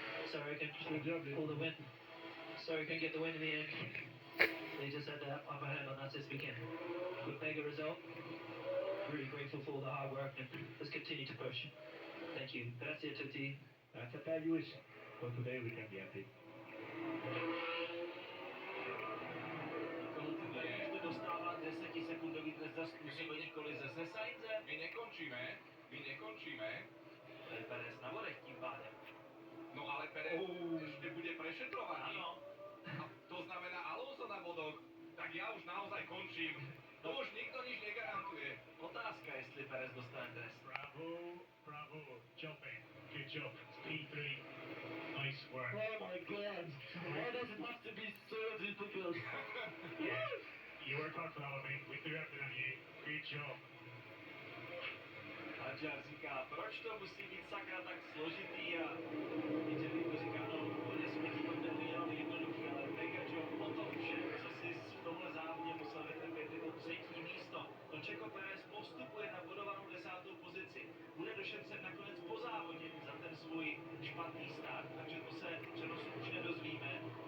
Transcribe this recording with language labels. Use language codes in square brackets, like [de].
[en] Sorry I couldn't pull the win. Sorry I couldn't get the win in the end. They just had the upper hand on us this weekend. Good mega result. Really grateful for all the hard work and let's continue to push. Thank you. [it] Grazie a tutti. [en] That's a fair use. But today we can be happy. [cs] Ještě dostává 10 sekundový trest za způsobení kolize se Sainzem. My nekončíme. Perez na vodech tím pádem. [sk] No ale Perez ešte bude prešetrovaný. Áno. A to znamená Alonso na bodoch. Tak ja už naozaj končím. To už nikto nič negarantuje. [cs] Otázka, jestli Perez dostane trest. [en] Bravo. Jumping. Good job. P3. Nice work. Oh my god. Why does it have to be so difficult? Yeah. You worked hard for that one, mate. We threw everything on you. Good job. [cs] Hadjar říká, proč to musí být sakra tak složitý a Angelino říká, no úplně jsme ti to neudělali jednoduchý, ale [en] mega job [cs] po tom všem, co si v tomhle závodě musel vytrpět, je to 3. místo. No Checo Perez postupuje na bodovanou 10. pozici. Bude došetřen nakonec po závodě za ten svůj špatný start, takže to se přenosu už nedozvíme.